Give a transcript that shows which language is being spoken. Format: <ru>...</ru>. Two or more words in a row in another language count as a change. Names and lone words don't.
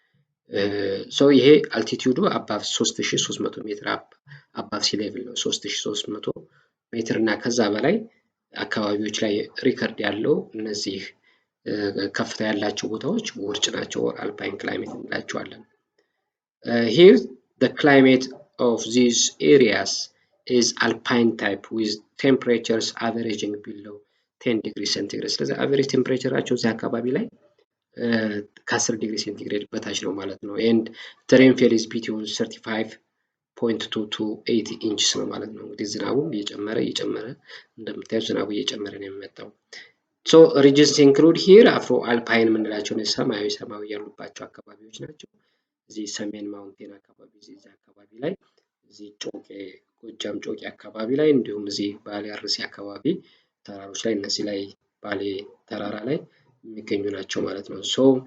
<am>ሶ ይሄ</am> <en>altitude above 3300 meter above sea level</en> <am>ነው። 3300 ሜትር እና ከዛ በላይ አካባቢዎች ላይ ሪከርድ ያለው እነዚህ ከፍታ ያላቸው ቦታዎች ውርጭ ናቸው።</am> <en>alpine climate</en> <am>እንላቸዋለን።</am> <en>Here the climate of these areas is alpine type with temperatures averaging below 10 degree centigrade።</en> <am>ስለዚህ</am> <en>average temperatureአቸው</en> <am>እዚህ አካባቢ ላይ ከ10 ዲግሪ ሴንቲግሬድ በታች ነው ማለት ነው።</am> <en>and the rainfall is between 35.2 to 80 inches ነው</en> <am>ማለት ነው። እንግዲህ ዝናቡም እየጨመረ እንደምታዩት ዝናቡ እየጨመረ ነው የሚመጣው።</am> <en>so regions include here afro alpine</en> <am>የምንላቸው ሰማያዊ ያሉባቸው አካባቢዎች ናቸው። እዚህ ሰሜን ማውንቴን አካባቢ እዚህ አካባቢ ላይ እዚህ ጮቄ ጎጃም ጮቄ አካባቢ ላይ እንዲሁም እዚህ ባሌ አርሲ አካባቢ ተራሮች ላይ እነዚህ ላይ ባሌ ተራራ ላይ የሚገኙ ናቸው ማለት ነው። ሶ</am>